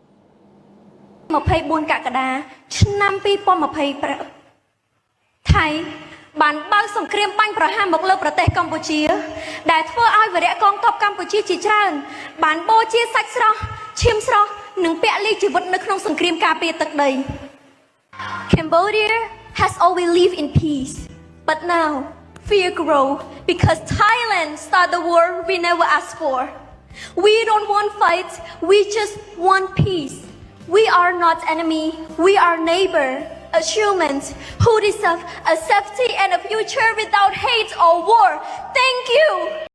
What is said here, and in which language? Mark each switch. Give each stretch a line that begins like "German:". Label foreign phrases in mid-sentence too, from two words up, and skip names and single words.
Khmer: 24 កក្កដាឆ្នាំ2020ថៃបានបើកសង្គ្រាមបាញ់ប្រហារមកលើប្រទេសកម្ពុជាដែលធ្វើឲ្យវរៈកងទ័ ពកម្ពុជាជាច្រើនបានបូជាសាច់ស្រស់ឈាមស្រស់និងពលីជីវិតនៅក្នុងសង្គ្រាមការពារទឹកដី
English: Cambodia has always lived in peace but now fear grow because Thailand started the war we never asked for we don't want fight we just want peace we are not enemy we are neighbor as humans who deserve a safety and a future without hate or war thank you